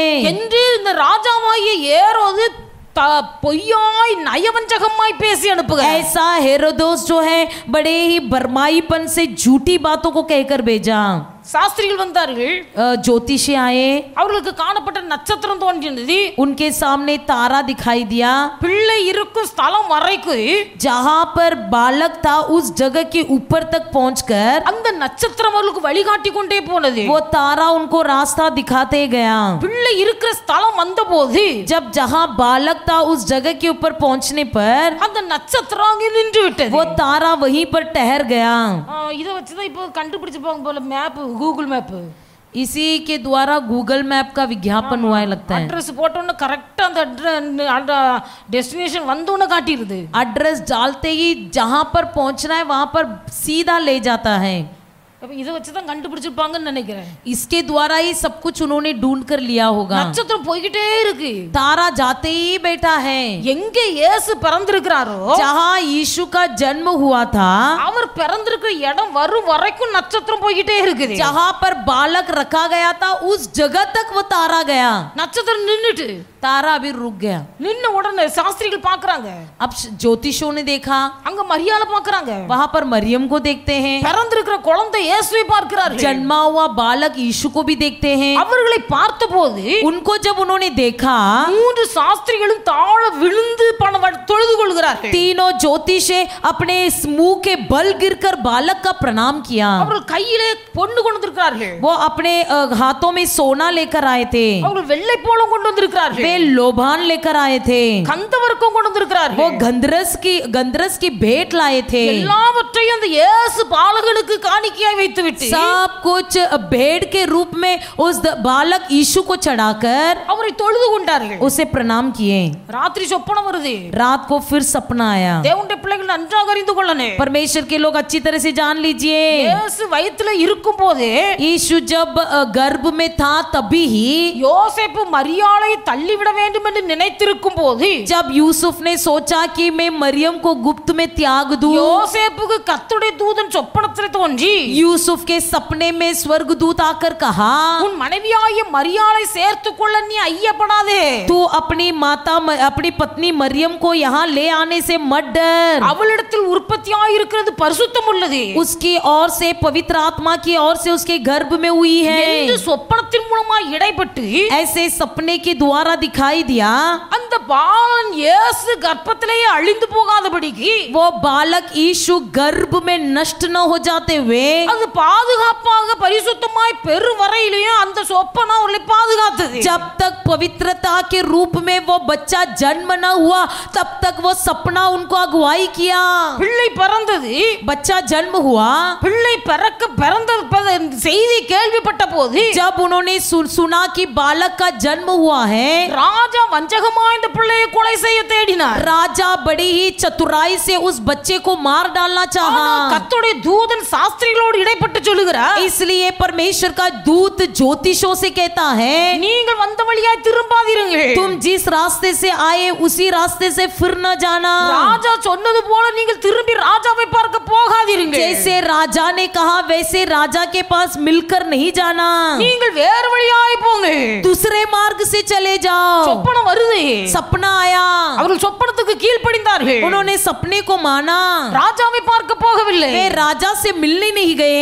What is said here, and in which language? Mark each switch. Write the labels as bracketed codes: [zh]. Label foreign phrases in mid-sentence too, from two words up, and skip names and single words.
[ta] என்று இந்த ராஜாவாகிய ஏரோது பொய்யாய் நயவஞ்சகமாய் பேசி அனுப்புக. [hi] ऐसा हेरोदोस जो है बड़े ही बरमाईपन से झूठी बातों को कहकर भेजा। [ta] சாஸ்திரிகள் வந்தார்கள், [hi] ज्योतिषी आए, [ta] அவர்களுக்கு காணப்பட்ட நட்சத்திரம் தோன்றினது. [hi] उनके सामने तारा दिखाई दिया। [ta] பிள்ளை இருக்கும் ஸ்தலம் வரைக்கும் [hi] जहाँ पर बालक था उस जगह के ऊपर तक पहुंचकर [ta] அந்த நட்சத்திரம் அவர்களுக்கு வழிகாட்டி கொண்டே போனது. [hi] वो तारा उनको रास्ता दिखाते गया। [ta] பிள்ளை இருக்கிற ஸ்தலம் வந்தபோது [hi] जब जहाँ बालक था उस जगह के ऊपर पहुंचने पर [ta] அந்த நட்சத்திரம் அங்கே நின்று விட்டது. [hi] वो तारा वहीं पर ठहर गया। [ta] இதை வச்சுதான் இப்போ கண்டுபிடிச்சிருப்பாங்க போல மேப், கூகுள் மேப். [hi] इसी के द्वारा गूगल मैप का विज्ञापन हुआ है लगता है। [ta] அட்ரஸ் போட்டோன்னு கரெக்டா அந்த டெஸ்டினேஷன் வந்தோன்னு காட்டிடுது. [hi] एड्रेस डालते ही जहां पर पहुंचना है वहां पर सीधा ले जाता है। [ta] அப்ப இதை வச்சுதான் கண்டுபிடிச்சிருப்பாங்கன்னு நினைக்கிறேன். [hi] इसके द्वारा ही सब कुछ उन्होंने ढूंढ कर लिया होगा। [ta] நட்சத்திரம் போய்கிட்டே இருக்கு. [hi] तारा जाते ही बैठा है। [ta] எங்க இயேசு பிறந்திருக்கிறாரோ, [hi] जहां यीशु का जन्म हुआ था, [ta] அவர் பிறந்திருக்கிற இடம் வரும் வரைக்கும் நட்சத்திரம் போய்கிட்டே இருக்குது. [hi] जहां पर बालक रखा गया था उस जगह तक वो तारा गया। [ta] நட்சத்திரம் நின்னுட்டு, [hi] तारा अभी रुक गया। [ta] நின்ன உடனே சாஸ்திரிகள் பாக்குறாங்க, [hi] अब ज्योतिषों ने देखा, [ta] அங்க மரியாதை பாக்குறாங்க, [hi] वहां पर मरियम को देखते हैं, [ta] பிறந்திருக்கிற குழந்தை இயேசுவை பார்க்கிறார்கள், [hi] जन्मा हुआ बालक यीशु को भी देखते हैं। [ta] அவர்களை பார்த்தபோது [hi] उनको जब उन्होंने देखा, [ta] மூன்று சாஸ்திரிகளும் தாழ விழுந்து தொழுது கொள்கிறார்கள். [hi] तीनों ज्योतिषे अपने मुंह के बल गिरकर बालक का प्रणाम किया। [ta] அவர்கள் கையிலே பொன்னு கொண்டு வந்திருக்கிறார்கள். [hi] वो अपने हाथों में सोना लेकर आए थे। [ta] அவர்கள் வெள்ளை போலம் கொண்டு வந்திருக்கிறார்கள். [hi] वे लोभान लेकर आए थे। [ta] கந்தவர்க்கம் கொண்டு வந்திருக்கிறார்கள். [hi] वो गंधरस की भेंट लाए थे। [ta] எல்லாவற்றையும் அந்த இயேசு பாலகனுக்கு காணிக்கையாய் வைத்துவிட்டு [hi] सब कुछ भेंट के रूप में उस बालक यीशु को चढ़ाकर [ta] அவரை அவரை தொழுது கொண்டார்கள். [hi] उसे प्रणाम किए. [ta] ராத்திரி சொப்பனம் வருது. [hi] रात को फिर सपना आया. [ta] தேவனுடைய பிள்ளைகள் நன்றாக அறிந்து கொள்ளணும். [hi] परमेश्वर के लोग अच्छी तरह से जान लीजिए. [ta] இயேசு வயித்துல இருக்கும் போது [hi] यीशु जब गर्भ में था तभी ही [ta] யோசேப்பு மரியாளை தள்ளிவிட வேண்டும் என்று நினைத்திருக்கும் போது [hi] जब यूसुफ ने सोचा कि मैं मरियम को गुप्त में त्याग दूं, [ta] யோசேப்புக்கு கர்த்தருடைய தூதன் சொப்பனத்தில் தோன்றி [hi] यूसुफ के सपने में स्वर्गदूत आकर कहा, [ta] உன் மனைவியாகிய மரியாளை சேர்த்துக்கொள்ள நீ ஐயப்படாதே. [hi] तू अपनी पत्नी मरियम को यहाँ ले आने से मत डर. [ta] அவளிடத்தில் உற்பத்தியாய் இருக்கிறது பரிசுத்தம் உள்ளது. [hi] उसकी ओर से पवित्र आत्मा की ओर से उसके गर्भ में हुई है. [ta] என்று சொப்பனத்தின் மூலமா இடைப்பட்டு [hi] ऐसे सपने के द्वारा दिखाई दिया. [ta] அந்த பாலன் இயேசு கர்ப்பத்திலேயே அழிந்து போகாதபடிக்கு [hi] वो बालक यीशु गर्भ में नष्ट न हो जाते हुए [ta] அது பாதுகாப்பாக பரிசுத்தமாய் பெரு வரையிலேயும் அந்த சொப்பனம் அவளை பாதுகாத்தது. [hi] जब तक पवित्रता के रूप में वो बच्चा जन्म न हुआ तब तक वो सपना उनको अगुवाई किया. [ta] பிள்ளை பிறந்தது. [hi] बच्चा जन्म हुआ. [ta] பிள்ளை பிறந்த செய்தி கேள்விப்பட்ட போது [hi] जब उन्होंने सुना कि बालक का जन्म हुआ है, [ta] ராஜா வஞ்சகமாய் இந்த பிள்ளையை கொலை செய்ய தேடினார். [hi] राजा बड़ी ही चतुराई से उस बच्चे को मार डालना चाहा. [ta] கர்த்தருடைய தூதன் சாஸ்திரிகளோடு இடைப்பட்டு சொல்லுகிறார், [hi] इसलिए परमेश्वर का दूत ज्योतिषों से कहता है, [ta] நீங்கள் வந்த வழியாய் திரும்பாதீர்கள். [hi] तुम जिस रास्ते से आए उसी रास्ते से फिर न जाना. [ta] ராஜா சொன்னது போல நீங்கள் திரும்பி ராஜாவை பார்க்க போகாதீர்கள். [hi] जैसे राजा ने कहा वैसे राजा के पास मिलकर नहीं जाना. [ta] நீங்கள் வேறு வழியாய் போங்க. [hi] दूसरे मार्ग से चले जाओ. [ta] சொப்பனம் வருது. [hi] सपना आया. [ta] அவர்கள் சொப்பனத்துக்கு கீழ்ப்படிந்தார்கள். [hi] उन्होंने सपने को माना. [ta] ராஜாவை பார்க்க போகவில்லை. [hi] वे राजा से मिलने नहीं गए.